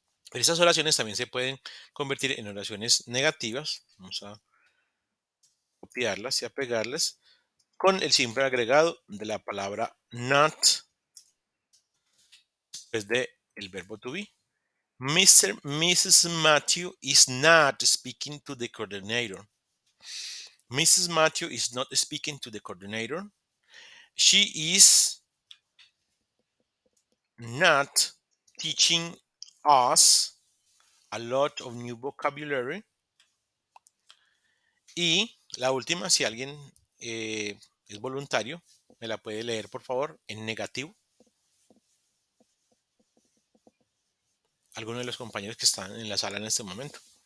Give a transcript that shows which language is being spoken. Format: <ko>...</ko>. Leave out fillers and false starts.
<es>Pero estas oraciones también se pueden convertir en oraciones negativas. Vamos a copiarlas y a pegarlas con el simple agregado de la palabra not después de el verbo to be.</es> <en>Mrs. Matthew is not speaking to the coordinator. Mrs. Matthew is not speaking to the coordinator. She is not teaching us a lot of new vocabulary.</en> <es>Y la última, si alguien es voluntario, me la puede leer por favor en negativo. Alguno de los compañeros que están en la sala en este momento.</es>